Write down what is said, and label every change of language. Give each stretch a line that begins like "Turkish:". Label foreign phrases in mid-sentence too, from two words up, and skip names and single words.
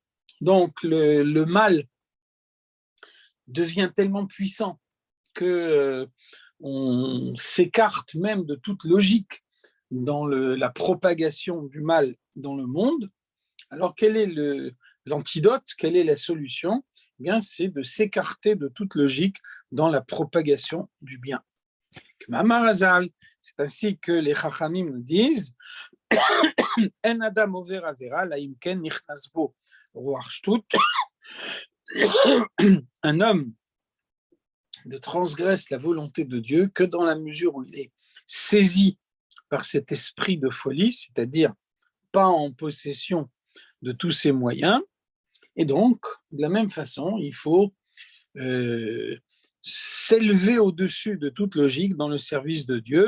French: Donc, le mal devient tellement puissant qu'on s'écarte même de toute logique dans la propagation du mal dans le monde. Alors, quel est l'antidote? Quelle est la solution? Eh bien, c'est de s'écarter de toute logique dans la propagation du bien. C'est ainsi que les Chachamim nous disent
Hebrew: אין אדם עובר עבירה אלא אם כן נכנס בו רוח שטות.
French: Un homme ne transgresse la volonté de Dieu que dans la mesure où il est saisi par cet esprit de folie, c'est-à-dire pas en possession de tous ses moyens. Et donc, de la même façon, il faut s'élever au-dessus de toute logique dans le service de Dieu.